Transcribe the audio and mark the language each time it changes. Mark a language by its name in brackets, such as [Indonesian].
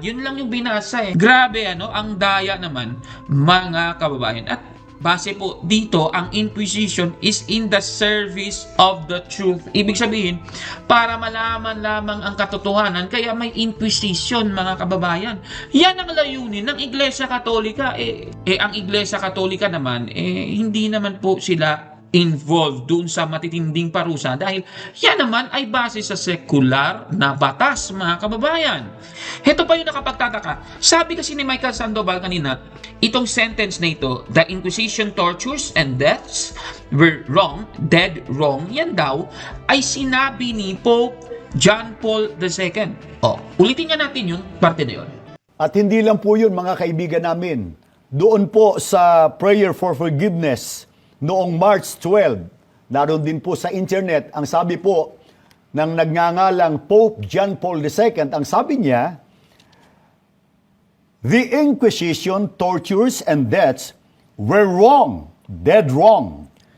[Filipino] Yun lang yung binasa Grabe, ang daya naman, mga kababayan. At base po dito, ang Inquisition [English] is in the service of the truth. [Filipino] Ibig sabihin, para malaman lamang ang katotohanan, kaya may Inquisition, mga kababayan. Yan ang layunin ng Iglesia Katolika. Ang Iglesia Katolika naman, hindi naman po sila involved dun sa matitinding parusa dahil yan naman ay base sa sekular na batas, mga kababayan. Ito pa yung nakapagtataka. Sabi kasi ni Michael Sandoval kanina, itong sentence na ito, [English] the Inquisition tortures and deaths were wrong, dead wrong, [Filipino] yan daw ay sinabi ni Pope John Paul II. Ulitin nga natin yung parte na yun. At hindi lang po yun, mga kaibigan namin. Doon po sa Prayer for Forgiveness, noong March 12, naroon din po sa internet, ang sabi po ng nagngangalang Pope John Paul II, ang sabi niya, [English] the Inquisition, tortures, and deaths were wrong, dead wrong.